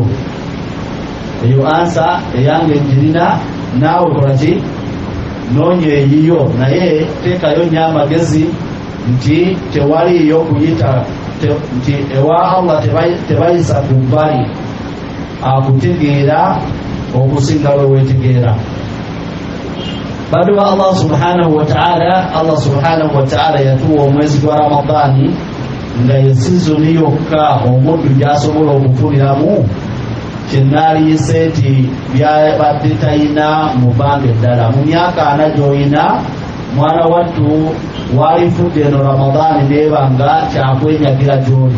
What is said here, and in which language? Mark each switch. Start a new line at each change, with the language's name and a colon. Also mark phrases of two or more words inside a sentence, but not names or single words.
Ganda: Eyo ansa eyange njirina, naawe kola ki, noonya eyiyo. Naye teekayo nnyo amagezi nti tewaliyo kuyita, nti ewa Allah tebayisa ku bbali, akutegeera okusinga we weetegeera. bado Allah
Arabic: سبحانه وتعالى
Ganda: yatuwa omwezi gwa Ramadani nga yesizoni yokka omuntu gyasobola okufuliramu kyenaliyise nti byabadde talina mu bbanga eddala. Mu myaka 4 gy'olina mwana wattu walifudde eno Ramadani neeba nga kyakwenyagira gy'oli,